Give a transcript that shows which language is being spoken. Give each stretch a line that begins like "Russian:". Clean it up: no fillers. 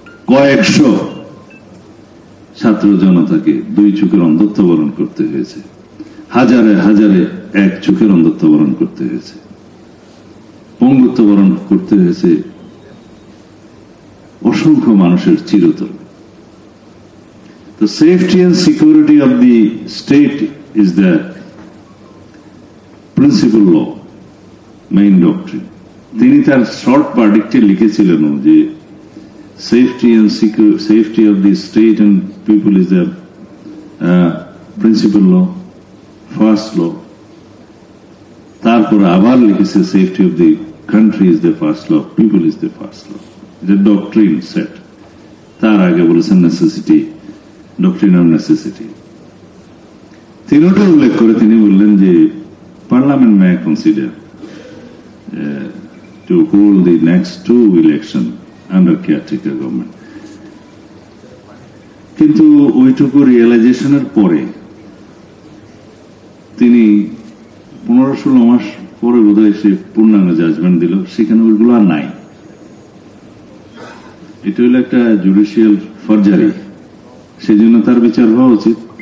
Bangla: কয়েকশো ছাত্র জনতাকে 2 চোখের অন্ধত্ব বরণ করতে হয়েছে, হাজারে হাজারে 1 চোখের অন্ধত্ব বরণ করতে হয়েছে, পঙ্গুত্ব বরণ করতে হয়েছে অসংখ্য মানুষের চিরতর।
English: The safety and security of the state is the principal law, main doctrine.
Bangla: তিনি তার শর্ট ভার্ডিক্টে লিখেছিলেন যে
English: safety of the state and people is the principal law, first law.
Bangla: তারপর আবার লিখেছে
English: safety of the country is the first law, people is the first law. The doctrine set.
Bangla: তার আগে বলেছেন
English: necessity, doctrine of necessity.
Bangla: তিনটা উল্লেখ করে তিনি বললেন যে parliament
English: may consider to hold the next 2 election under caretaker government.
Bangla: কিন্তু ওইটুকু রিয়েলাইজেশনের পরে তিনি 15-16 মাস পরে বোধহয় সে পূর্ণাঙ্গ জাজমেন্ট দিল, সেখানে ওইগুলো আর নাই। এটা হলো একটা জুডিশিয়াল ফরজারি, সেই জন্য তার বিচার হওয়া উচিত।